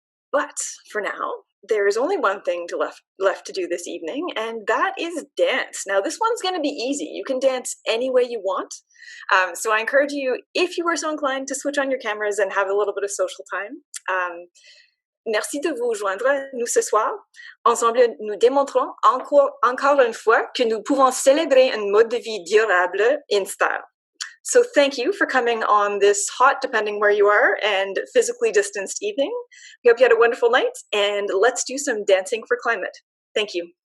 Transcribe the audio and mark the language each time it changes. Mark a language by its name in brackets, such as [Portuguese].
[English] But for now, there is only one thing left to do this evening, and that is dance. Now, this one's going to be easy. You can dance any way you want. So I encourage you, if you are so inclined, to switch on your cameras and have a little bit of social time. [French] Merci de vous joindre à nous ce soir. Ensemble, nous démontrons encore une fois que nous pouvons célébrer un mode de vie durable [English] in style. So thank you for coming on this hot, depending where you are, and physically distanced evening. We hope you had a wonderful night, and let's do some dancing for climate. Thank you.